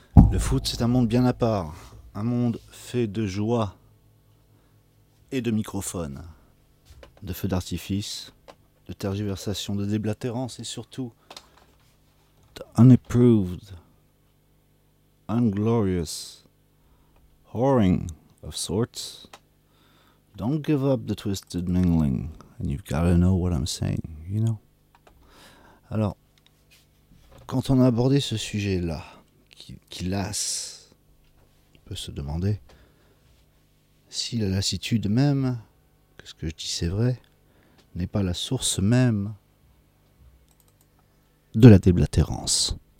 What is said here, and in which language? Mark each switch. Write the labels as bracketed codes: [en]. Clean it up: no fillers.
[fr] Le foot, c'est un monde bien à part, un monde fait de joie et de microphones, de feux d'artifice, de tergiversations, de déblatérances et surtout d' [en] unapproved, unglorious, whoring of sorts. Don't give up the twisted mingling. And you've got to know what I'm saying, you know? [fr] Alors, quand on a abordé ce sujet-là, qui lasse, on peut se demander si la lassitude même, que ce que je dis c'est vrai, n'est pas la source même de la déblatérance.